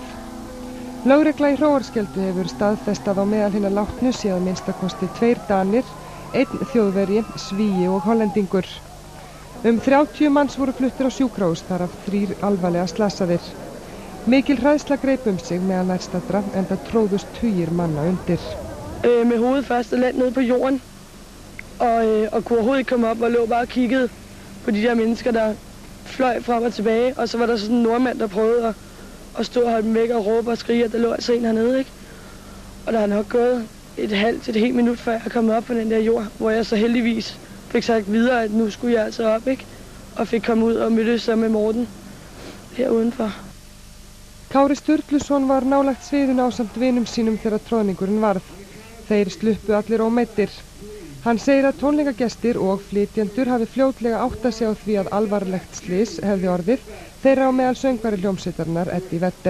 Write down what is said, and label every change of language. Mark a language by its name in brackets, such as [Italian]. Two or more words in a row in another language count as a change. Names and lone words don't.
[Icelandic] Lögregla í Hróarskeldu hefur staðfestað á meðal hinna látnu síðan minnstakosti 2 Danir, 1 Þjóðverji, Svíi og Hollendingur. 30 manns voru fluttir á sjúkrahús, þar af 3 alvarlega slasaðir. Mikil hræðsla greip sig meðal nærstaddra enda tróðust tugir manna undir. [Danish] Med hovedet først og land nede på jorden, og kunne overhovedet ikke komme op og lå bare og kiggede på de der mennesker, der fløj frem og tilbage. Og så var der sådan en nordmand, der prøvede at stå og holde dem væk og råbe og skrige, at der lå altså en hernede, ikke? Og der har nok gået et halvt til et helt minut, før jeg kom op på den der jord, hvor jeg så heldigvis fik sagt videre, at nu skulle jeg altså op, ikke? Og fik komme ud og mødtes så med Morten her udenfor. [Icelandic] Kári Sturluson var nálægt sviðinu ásamt vinum sínum þegar troðningurinn varð. Þeir sluppu allir ómeiddir. Hann segir að tónleikagestir og flytjendur hafi fljótlega áttað sig á því að alvarlegt slys hefði orðið, þeirra á meðal söngvari hljómsveitarinnar Eddie Vedder.